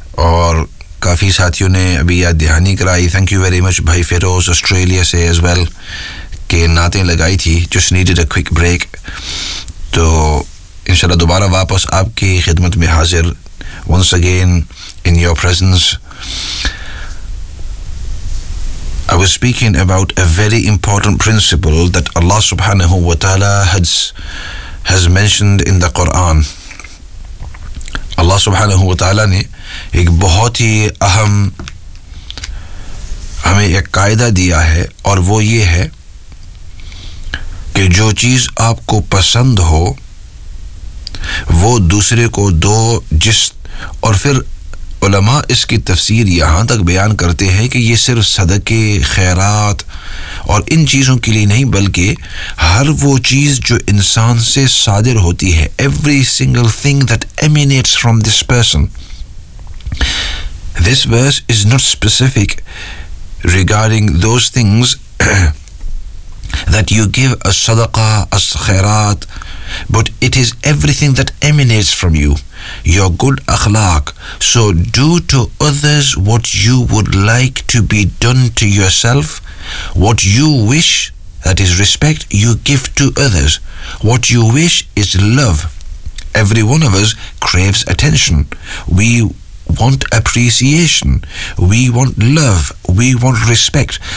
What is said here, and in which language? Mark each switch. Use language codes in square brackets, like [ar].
[hi] और काफ़ी साथियों ने अभी याद दहानी कराई, [en] thank you very much [hi] भाई फिरोज़ ऑस्ट्रेलिया से एज़ वेल, के नातें लगाई थी, [en] Just needed a quick break. [hi] तो इंशाल्लाह दोबारा वापस आपकी खिदमत में हाजिर, [en] Once again in your presence. I was speaking about a very important principle that Allah subhanahu wa ta'ala has mentioned in the Quran. [hi] Allah subhanahu wa ta'ala ne ek bahut hi aham hame ek qaida diya hai, aur wo ye hai ki jo cheez aapko pasand ho wo dusre ko do, jis aur fir उलमा इसकी तफसीर यहाँ तक बयान करते हैं कि ये सिर्फ सदक़े खैरात और इन चीज़ों के लिए नहीं, बल्कि हर वो चीज़ जो इंसान से सादिर होती है, [en] Every single thing that emanates from this person. This verse is not specific regarding those things that you give a सदक़ा a खैरात, but it is everything that emanates from you, your good akhlaq. So do to others what you would like to be done to yourself, what you wish, that is respect, you give to others, what you wish is love. Every one of us craves attention, we want appreciation, we want love, we want respect.